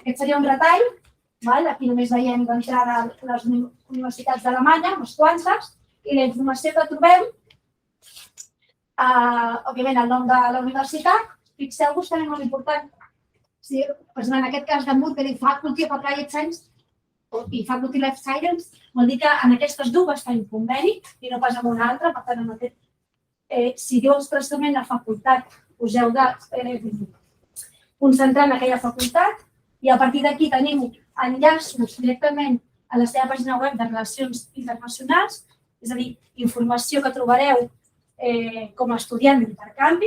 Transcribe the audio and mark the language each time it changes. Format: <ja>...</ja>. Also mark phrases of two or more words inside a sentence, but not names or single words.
<ca>Aquest seria un retall. Aquí només veiem d'entrada les universitats d'Alemanya, unes quantes, i la informació que trobem, òbviament, el nom de la universitat. Fixeu-vos també molt important, en aquest cas de Murphy Faculty of Applied Science i Faculty Life Science, vol dir que en aquestes dues tenim conveni i no pas en una altra. Per tant, si diu expressament la facultat, us heu de concentrar en aquella facultat i a partir d'aquí tenim enllaços directament a la seva pàgina web de Relacions Internacionals, és a dir, informació que trobareu com a estudiant d'intercanvi.</ca>